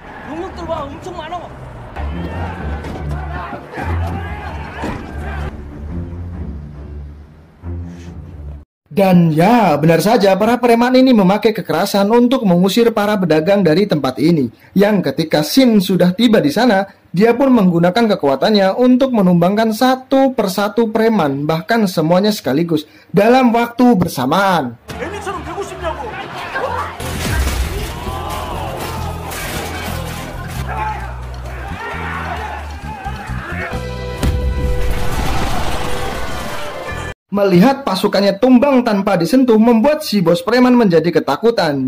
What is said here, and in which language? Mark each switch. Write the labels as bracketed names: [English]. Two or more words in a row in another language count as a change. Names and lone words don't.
[Indonesian] Dan ya, benar saja para preman ini memakai kekerasan untuk mengusir para pedagang dari tempat ini. Yang ketika Shin sudah tiba di sana, dia pun menggunakan kekuatannya untuk menumbangkan satu persatu preman, bahkan semuanya sekaligus, dalam waktu bersamaan. [Korean] 애미처럼 되고 싶냐고. [Indonesian] Melihat pasukannya tumbang tanpa disentuh membuat si bos preman menjadi ketakutan.